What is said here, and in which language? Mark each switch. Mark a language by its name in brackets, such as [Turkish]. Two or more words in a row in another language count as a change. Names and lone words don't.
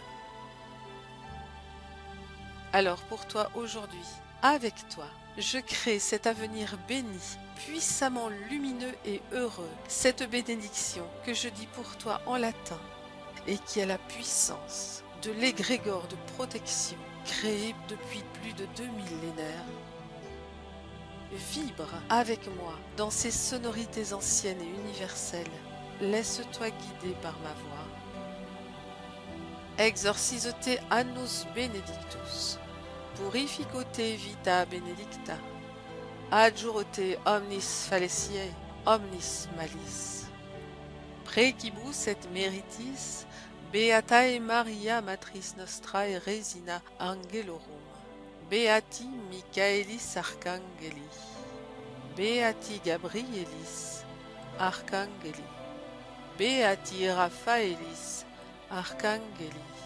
[French] Alors pour toi aujourd'hui, avec toi, je crée cet avenir béni, puissamment lumineux et heureux, cette bénédiction que je dis pour toi en latin et qui a la puissance de l'égrégore de protection créé depuis plus de 2 millénaires. Vibre avec moi dans ces sonorités anciennes et universelles. Laisse-toi guider par ma voix. [Latin] Exorcise te annus benedictus, purifico te vita benedicta, adjuro te omnis fallaciae, omnis malis. Precibus et meritis, beatae Maria matris nostrae resina angelorum, beati Michaelis archangeli, beati Gabrielis archangeli, beati Raphaelis archangeli,